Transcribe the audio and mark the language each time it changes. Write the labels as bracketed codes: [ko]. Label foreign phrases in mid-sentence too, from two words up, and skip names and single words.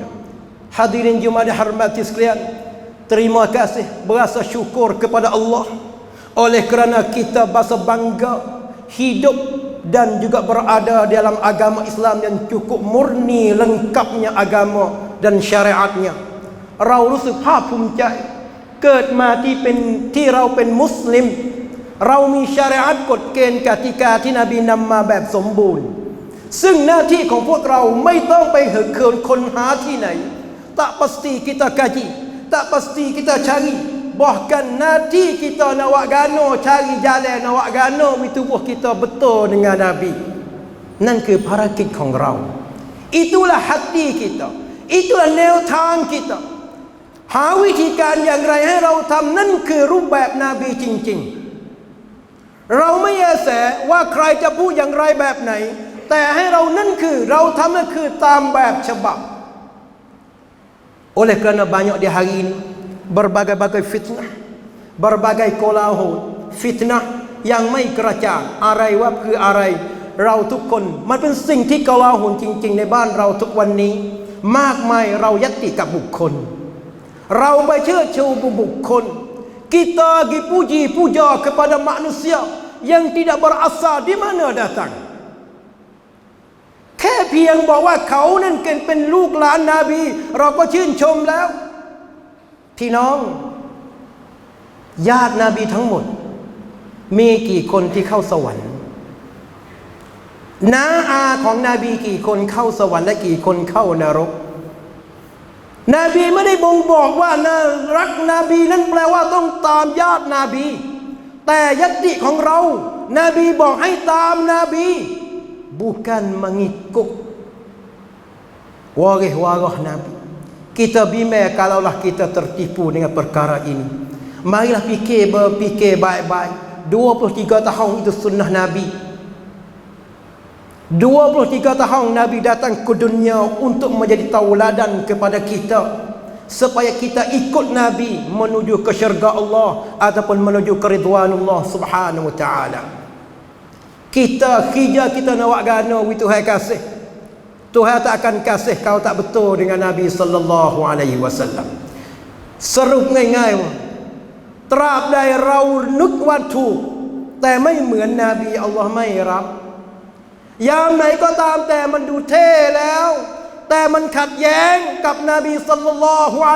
[ms] Hadirin jemaah hormati sekalian, terima kasih, berasa syukur kepada Allah oleh kerana kita berasa bangga hidup dan juga berada dalam agama Islam yang cukup murni lengkapnya agama dan syariatnya. [th] เรารู้สึกภาคภูมิใจเกิดมาที่เราเป็นมุสลิมเรามีชะรีอะห์กฎเกณฑ์กติกาที่นบีนำมาแบบสมบูรณ์ซึ่งหน้าที่ของพวกเราไม่ต้องไปเหินเขินค้นหาที่ไหน [ms] tak pasti kita kaji, tak pasti kita cari, bahkan nanti kita nak buat gano cari jalan nak buat gano tubuh kita betul dengan Nabi. [th] นั่นคือภารกิจของเรา [ms] itulah hati kita, itulah [th] แนวทาง kita หาวิธีการอย่างไรให้เราทำนั่นคือรูปแบบนบีจริงๆเราไม่แยแสว่าใครจะพูดอย่างไรแบบไหนแต่ให้เรานั่นคือเราทำนั่นคือตามแบบฉบับ [ms] oleh kerana banyak di hari ini berbagai-bagai fitnah, berbagai kolahu fitnah [th] ยังไม่กระจ่างอะไรว่าคืออะไรเราทุกคนมันเป็นสิ่งที่โกลาหลจริงๆในบ้านเราทุกวันนี้มากมายเรายัตติกับบุคคลเราไปเชื่อชูบุคคล [ms] kita dipuji puja kepada manusia yang tidak berasal di mana datang [th] แค่เพียงบอกว่าเขานั้นเป็นลูกหลานนบีเราก็ชื่นชมแล้วพี่น้องญาตินบีทั้งหมดมีกี่คนที่เข้าสวรรค์ น้าอาของนบีกี่คนเข้าสวรรค์และกี่คนเข้านรกนบีไม่ได้บ่งบอกว่ารักนบีนั้นแปลว่าต้องตามญาตินบีแต่ยัตติของเรานบีบอกให้ตามนบี [ms] bukan mengikut waris Nabi. Kita bimbang kalaulah kita tertipu dengan perkara ini. Marilah berfikir baik-baik. 23 tahun itu sunnah Nabi. 23 tahun Nabi datang ke dunia untuk menjadi tauladan kepada kita, supaya kita ikut Nabi menuju ke syurga Allah ataupun menuju ke ridwanullah [ar] سبحانه وتعالى. [ms] Kita khija kita nak buat gana wi Tuhan kasih. Tuhan tak akan kasih kau tak betul dengan Nabi [ar] صلى الله عليه وسلم. [th] Sรุปง่ายๆตราบใดเรานึกว่าถูกแต่ไม่เหมือนนบีอัลลอฮ์ไม่รับยามไหนก็ตามแต่มันดูเท่แล้วแต่มันขัดแย้งกับนบีศ็อลลัลลอฮุอะ